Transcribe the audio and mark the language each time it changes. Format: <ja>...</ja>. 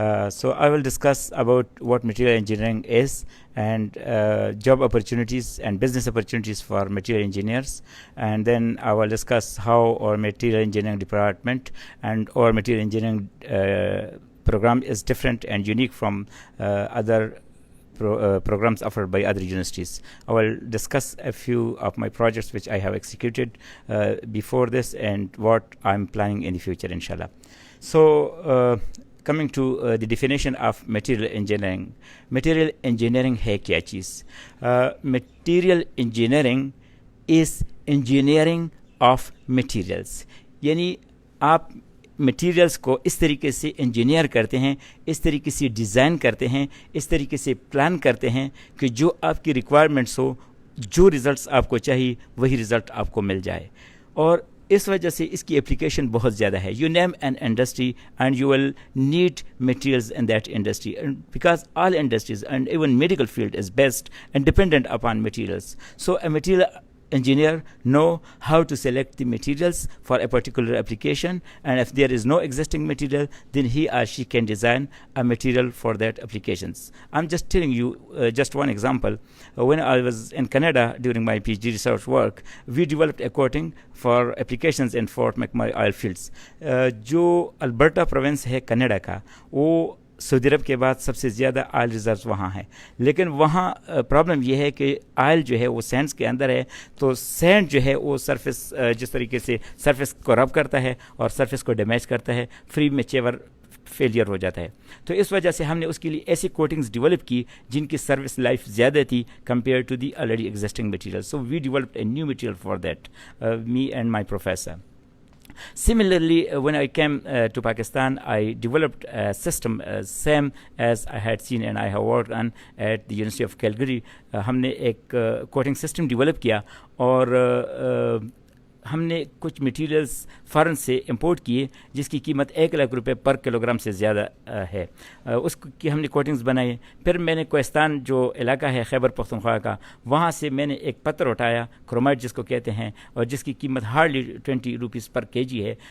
<en>So I will discuss about what material engineering is and job opportunities and business opportunities for material engineers, and then I will discuss how our material engineering department and our material engineering program is different and unique from other programs offered by other universities. I will discuss a few of my projects which I have executed before this and what I'm planning in the future, inshallah. So coming to the definition of material engineering.</en> <hi>Material engineering है क्या चीज़?</hi> <en>Material engineering is engineering of materials.</en> <hi>यानी आप materials को इस तरीके से engineer करते हैं, इस तरीके से डिज़ाइन करते हैं, इस तरीके से प्लान करते हैं कि जो आपकी रिक्वायरमेंट्स हो, जो रिज़ल्ट्स आपको चाहिए वही रिज़ल्ट आपको मिल जाए. और इस वजह से इसकी एप्लीकेशन बहुत ज़्यादा है.</hi> <en>You name an industry and you will need materials in that industry, because all industries and even medical field is based and dependent upon materials. So a material engineer know how to select the materials for a particular application, and if there is no existing material, then he or she can design a material for that applications. I'm just telling you just one example. When I was in Canada during my PhD research work, we developed a coating for applications in Fort McMurray oil fields.</en> <hi>जो Alberta province है Canada का, वो Saudi अरब के बाद सबसे ज़्यादा oil reserves वहाँ हैं. लेकिन वहाँ प्रॉब्लम ये है कि ऑयल जो है वो सैंड्स के अंदर है, तो सैंड जो है वो सरफेस जिस तरीके से सरफेस को रब करता है और सरफेस को डैमेज करता है, फ्री में चेवर फेलियर हो जाता है. तो इस वजह से हमने उसके लिए ऐसी कोटिंग्स डेवलप की जिनकी सर्विस लाइफ ज़्यादा थी compare to the already existing material.</hi> <en>So we developed a new material for that, me and my professor. Similarly, when I came to Pakistan, I developed a system same as I had seen and I have worked on at the University of Calgary.</en> <hi>हमने एक coating system develop किया और हमने कुछ materials foreign से import किए जिसकी कीमत 1 लाख रुपए पर किलोग्राम से ज़्यादा है. उसकी हमने कोटिंग्स बनाए. फिर मैंने कोहिस्तान जो इलाका है खैबर पख्तूनख्वा का, वहाँ से मैंने एक पत्थर उठाया, क्रोमाइट जिसको कहते हैं, और जिसकी कीमत हार्डली 20 रुपीज़ पर केजी है.</hi>